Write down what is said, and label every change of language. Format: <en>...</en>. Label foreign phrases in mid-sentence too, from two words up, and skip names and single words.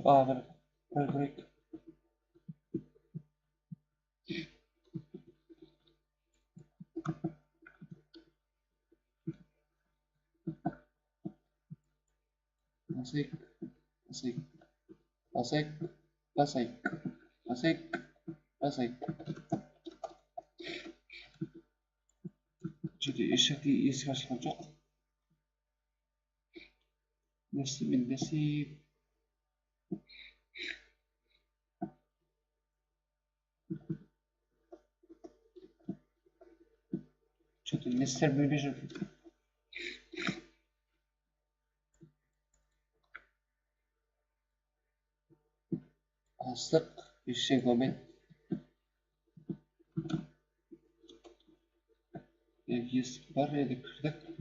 <kk>Бір. Басайық. Жерде ешқандай есік ашылған жоқ. Не істеймін? Что-то не істер білмей жүрмін. Астық, ештеңе болмайды. Есік бар еді, кірдік.</kk>